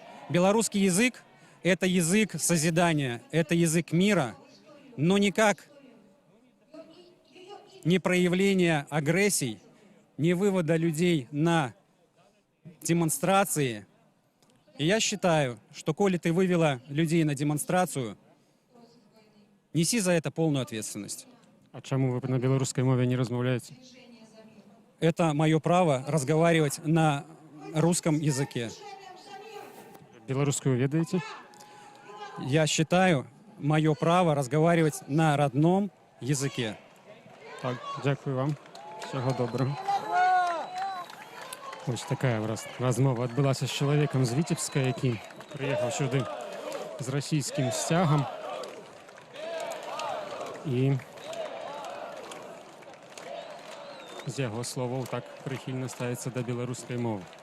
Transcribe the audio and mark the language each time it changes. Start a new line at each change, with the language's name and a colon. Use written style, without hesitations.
Russian: Белорусский язык — это язык созидания, это язык мира, но никак не проявление агрессий, не вывода людей на демонстрации. И я считаю, что коли ты вывела людей на демонстрацию, неси за это полную ответственность.
Ukrainian: А чому ви на білоруській мові не розмовляєте?
Russian: Это мое право разговаривать на русском языке.
Ukrainian: Білоруською ведаєте?
Russian: Я считаю, мое право разговаривать на родном языке.
Ukrainian: Так, дякую вам. Всього доброго. Ось така розмова відбулася з чоловіком з Вітебська, який приїхав сюди з російським стягом. І з його слов так прихильно ставиться до білоруської мови.